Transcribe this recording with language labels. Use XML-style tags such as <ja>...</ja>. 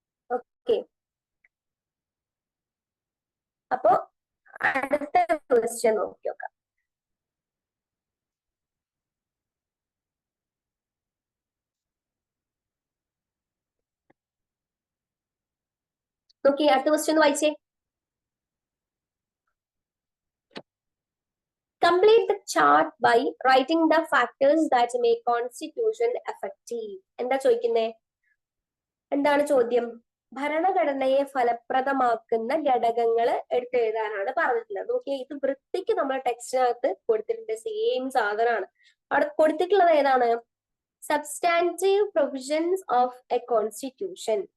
<ml>Okay, അപ്പോ അടുത്ത question നോക്കി നോക്കാം. നോക്കി, അടുത്ത ക്വസ്റ്റ്യൻ ഒന്ന് വായിച്ചേ.</ml> <en>Complete the chart by writing the factors that make constitution effective.</en> <ml>എന്താ ചോദിക്കുന്നേ, എന്താണ് ചോദ്യം, ഭരണഘടനയെ ഫലപ്രദമാക്കുന്ന ഘടകങ്ങൾ എടുത്തെഴുതാനാണ് പറഞ്ഞിട്ടുള്ളത്. ഓക്കെ, ഇത് വൃത്തിക്ക് നമ്മുടെ ടെക്സ്റ്റിനകത്ത് കൊടുത്തിട്ടുണ്ട്, സെയിം സാധനമാണ്. അവിടെ കൊടുത്തിട്ടുള്ളത് ഏതാണ്, substantive provisions of A constitution.</ml>